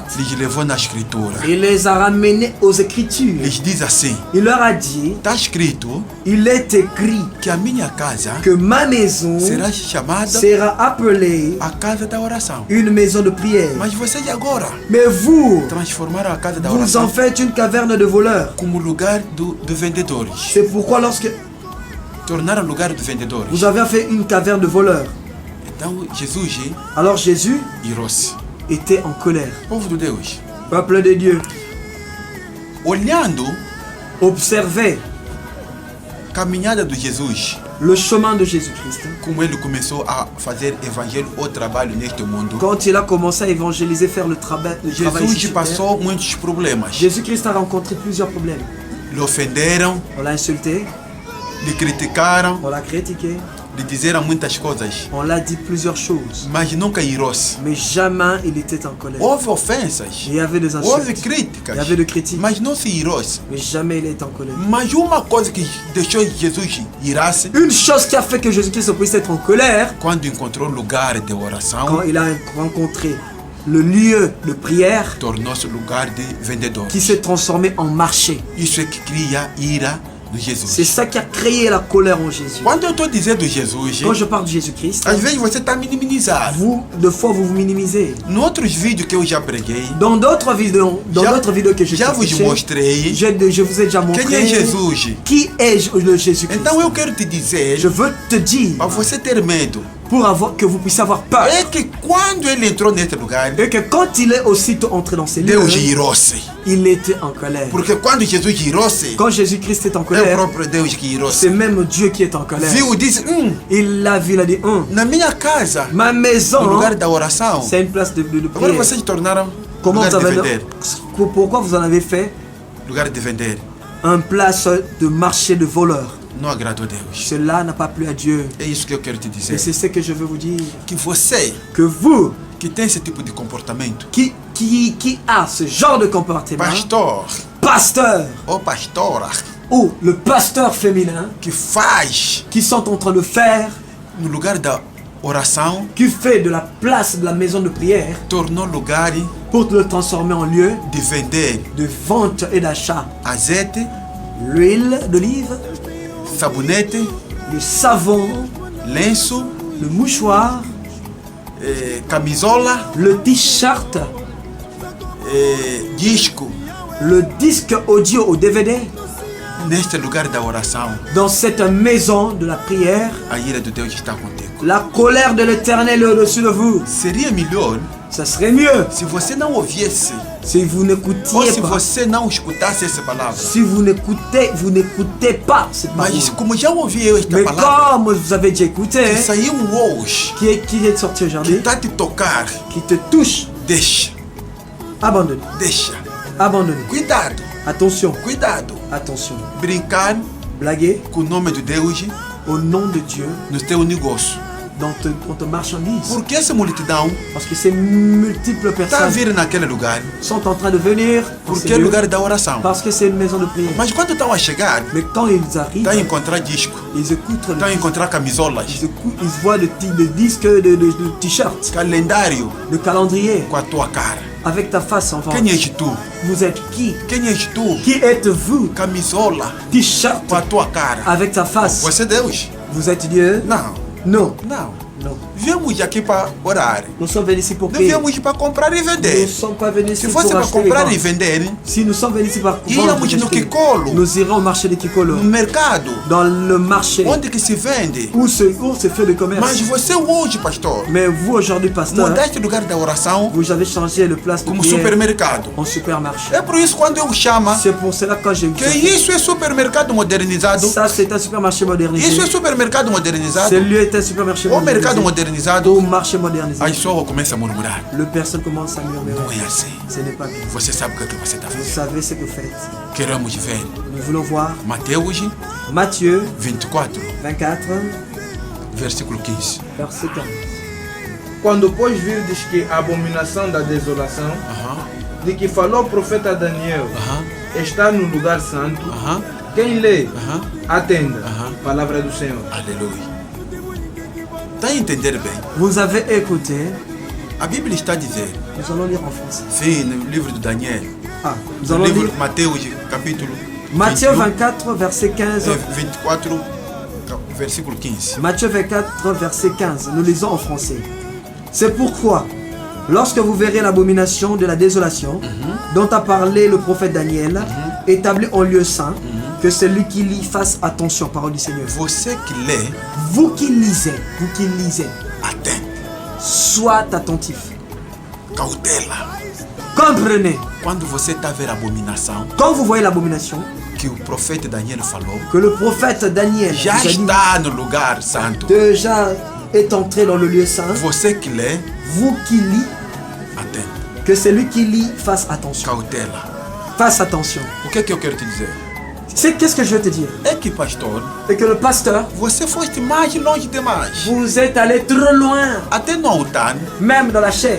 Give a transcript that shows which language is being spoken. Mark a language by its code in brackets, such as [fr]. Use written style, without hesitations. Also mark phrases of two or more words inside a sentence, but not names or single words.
[pt] Lhes levou na escritura. [fr] Il les a ramenés aux Écritures. [pt] Lhes diz assim, [fr] Il leur a dit, [pt] está escrito [fr] il est écrit [pt] que a minha casa [fr] que ma maison [pt] será chamada [fr] sera appelée [pt] a casa da oração. [fr] une maison de prière. [pt] Mas vocês agora [fr] Mais vous, [pt] transformaram a casa da [fr] vous en [pt] oração [fr] faites une caverne de voleurs. [pt] como lugar de vendedores. [fr] C'est pourquoi lorsque [pt] Tornaram lugar de vendedores. [fr] vous avez fait une caverne de voleurs, [pt] Então Jesus [fr] alors Jésus [pt] irou-se. [fr] était en colère. [pt] Povo de Deus, [fr] Peuple de Dieu, [pt] olhando [fr] observez [pt] a caminhada de Jesus, [fr] le chemin de Jésus-Christ. [pt] como ele começou a fazer evangelho ou trabalho neste mundo. [fr] Quand il a commencé à évangéliser, faire le travail ici Jesus sur terre, [pt] passou muitos problemas. [fr] Jésus-Christ a rencontré plusieurs problèmes. [pt] Lhe ofenderam, [fr] On l'a insulté, [pt] lhe criticaram, [fr] on l'a critiqué, [pt] lhe disseram muitas coisas, [fr] on l'a dit plusieurs choses. [pt] mas nunca irou-se. [fr] Mais jamais il était en colère. [pt] Houve ofensas, [fr] Il y avait des [pt] houve [fr] insultes, [pt] críticas, [fr] il y avait des critiques, [pt] mas não se irou-se. [fr] mais jamais il était en colère. [pt] Mas uma coisa que deixou Jesus irar-se, [fr] Une chose qui a fait que Jésus-Christ puisse être en colère, [pt] quando encontrou lugar de [fr] quand [pt] oração, [fr] il a rencontré le lieu de prière [pt] tornou-se lugar de vendedores. [fr] qui s'est transformé en marché. [pt] Isso é que cria ira de [fr] C'est Jesus. ça qui a créé la colère en Jésus. [pt] Quando eu estou dizendo Jesus, [fr] Quand je parle de Jésus-Christ, [pt] às vezes você está minimizando. [fr] vous, de fois, vous vous minimisez. [pt] Em outros vídeos que eu já preguei, [fr] Dans d'autres vidéos, que je [pt] já vos [fr] prêché, [pt] mostrei [fr] je vous ai déjà [pt] quem é [fr] montré Jesus. qui est le Jésus-Christ. [pt] Então eu quero te dizer, [fr] Je veux te dire, [pt] para você ter medo, [fr] que vous puissiez avoir peur, [pt] é que quando ele entrou neste lugar, [fr] et que quand il est aussitôt entré dans ces lieux, [pt] Deus irou-se. [fr] il était en colère. [pt] Porque quando Jesus irou-se, [fr] Quand Jésus-Christ est en [pt] é o [fr] colère, [pt] próprio Deus que irou-se. [fr] c'est même Dieu qui est en colère. [pt] Viu, disse, [fr] Il l'a vu, il a dit, [pt] na minha casa, [fr] ma [pt] no [fr] maison, [pt] lugar da oração, [fr] c'est une place de [pt] agora [fr] prière. [pt] vocês tornaram [fr] Comment [pt] lugar [fr] vous [pt] de [fr] avez, [pt] vender. [fr] pourquoi vous en avez fait [pt] Lugar de vender. [fr] un place de marché de voleurs? [pt] Não agradou Deus. [fr] Cela n'a pas plu à Dieu. [pt] É isso que eu quero te [fr] Et [pt] dizer. [fr] c'est ce que je veux vous dire. [pt] Que você [fr] Que vous, [pt] que tem esse tipo de comportamento. [fr] qui a ce genre de comportement, [pt] Pastor [fr] pasteur [pt] ou pastora [fr] ou le pasteur féminin, [pt] que faz [fr] qui sont en train de faire, [pt] no lugar da oração, [fr] qui fait de la place de la maison de prière [pt] tornou lugar [fr] pour le transformer en lieu [pt] de vender [fr] de vente et d'achat. [pt] azeite, [fr] L'huile d'olive, [pt] sabonete, [fr] le savon, [pt] lenço, [fr] le mouchoir, [pt] camisola, [fr] le t-shirt, [pt] disco [fr] le disque audio ou DVD. [pt] neste lugar da oração. [fr] Dans cette maison de la prière, [pt] A ira de Deus está contigo. [fr] la colère de l'Éternel est au-dessus de vous. [pt] Seria melhor [fr] Ça serait mieux [pt] se você não ouvisse [fr] si vous [pt] ou [fr] n'écoutiez [pt] se [fr] pas. [pt] você não escutasse essa palavra. [fr] Si vous n'écoutez pas cette parole. [pt] Mas como já ouvi esta [fr] Mais [pt] palavra, [fr] comme vous avez déjà écouté, [pt] que saiu hoje, [fr] qui est sorti [pt] que [fr] aujourd'hui, [pt] está te tocar, [fr] qui te touche, [pt] deixa, [fr] abandonne. [pt] deixa. [fr] Abandonnez. [pt] Cuidado, [fr] Attention, [pt] cuidado. [fr] attention. [pt] Brincar [fr] Blaguer [pt] com o nome de Deus [fr] au nom de Dieu [pt] no teu negócio. [fr] dans ton marchandise. [pt] Porque essa multidão [fr] Parce que ces multiples [pt] está a [fr] personnes [pt] vir naquele lugar, [fr] sont en train de venir dans [pt] porque [fr] ces [pt] é [fr] lieux [pt] lugar da oração. [fr] parce que c'est une maison de prière. [pt] Mas quando estão a chegar, [fr] Mais quand ils arrivent, [pt] estão a encontrar disco, [fr] ils écoutent, [pt] estão a encontrar camisolas, [fr] ils voient des disques, de t-shirts, [pt] calendário [fr] de calendrier [pt] com a tua cara. [fr] avec ta face en vente. [pt] Quem és tu? [fr] Vous êtes qui? [pt] Quem és tu? [fr] Qui êtes-vous? [pt] Camisola [fr] T-shirt [pt] com a tua cara. [fr] avec ta face. [pt] Você é Deus? [fr] Vous êtes Dieu? [pt] Não, [fr] Non. [pt] não. [fr] Non. [pt] Viemos aqui para orar. [fr] Nous sommes venus ici pour [pt] Não [fr] prier. [pt] viemos para comprar e [fr] Nous ne [pt] vender. [fr] sommes pas venus ici [pt] Se [fr] pour [pt] fosse para [fr] acheter et [pt] comprar e [fr] vendre. [pt] vender, [fr] Si nous sommes venus ici pour vendre, [pt] íamos no [fr] acheter, Kikolo, nous irons au marché de Kikolo, [pt] no mercado, [fr] dans le marché [pt] onde que se vende. [fr] où se fait le commerce. [pt] Mas você hoje, pastor, [fr] Mais vous aujourd'hui, pasteur, [pt] mudaste lugar da oração [fr] vous avez changé le place de [pt] como [fr] prière [pt] supermercado. [fr] en supermarché. [pt] É por isso quando eu chamo [fr] C'est pour cela que quand j'ai vu [pt] que isso é supermercado modernizado, [fr] ça, c'est un supermarché modernisé. [pt] isso é supermercado modernizado, [fr] Ce lieu est un supermarché [pt] o mercado [fr] modernisé. [pt] modernizado, [fr] Au marché modernisé. [pt] as pessoas começam a murmurar. [fr] Le personne commence à murmurer. [pt] Não é assim. [fr] Ce n'est pas bien. [pt] Você sabe o que você está [fr] Vous [pt] fazendo. [fr] savez ce que vous faites. [pt] Queremos ver [fr] Nous voulons voir Mateus Matthieu 24, 24, [pt] versículo 15. [fr] verset 15. [pt] Quando pois virdes que a abominação da desolação, Aham, de que falou o profeta Daniel, aham, está no lugar santo, aham, quem lê, aham. atenda. Aham. Palavra do Senhor. Aleluia. Está a entender bem? [fr] Vous avez écouté. [pt] A Bíblia está a dizer, [fr] Nous allons lire en français. [pt] sim, no livro de Daniel, [fr] Ah, nous [pt] no [fr] allons [pt] livro [fr] lire [pt] de Mateus, capítulo [fr] Matthieu 21, 24, verset 15. [pt] 24, versículo 15. [fr] Matthieu 24, verset 15. Nous lisons en français. C'est pourquoi, lorsque vous verrez l'abomination de la désolation, dont a parlé le prophète Daniel, établi en lieu saint, que celui qui lit fasse attention, parole du Seigneur. [pt] Você que lê, [fr] Vous qui lisez, [pt] atento, [fr] soyez attentif. [pt] cautela. [fr] Comprenez, [pt] Quando você está a ver a abominação [fr] quand vous voyez l'abomination, [pt] que o profeta Daniel falou, [fr] que le prophète Daniel [pt] já [fr] vous a dit, [pt] está no lugar santo. [fr] déjà est entré dans le lieu saint, [pt] Você que lê, [fr] vous qui lit, [pt] atento, [fr] que celui qui lit fasse attention. [pt] cautela. [fr] Fasse attention. [pt] O que é que eu quero te dizer? [fr] C'est qu'est-ce que je veux te dire? [pt] É que, pastor, [fr] Et que le pasteur, [pt] você foste mais longe demais. [fr] vous êtes allé trop loin, [pt] Até no altar, [fr] même dans la chair,